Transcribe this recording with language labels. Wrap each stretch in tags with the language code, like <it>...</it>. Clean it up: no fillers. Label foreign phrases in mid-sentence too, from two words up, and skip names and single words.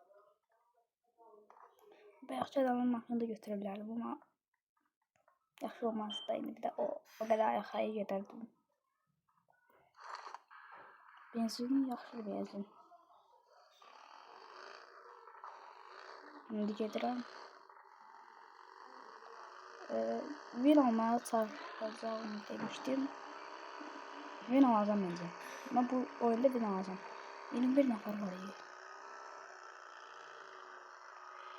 <az>Bayaqçı adamın maşını da götürə bilərdim, amma yaxşı olmazdı da indi bir də o qədər yaxaya gedərdim. Benzin yaxşı benzin. İndi gedirəm.</az> <tr>Win almağa çalışacağım demiştim. Win alacağım bence. Ama bu oyunda win alacağım.</tr> <az>21 nəfər var iyi.</az>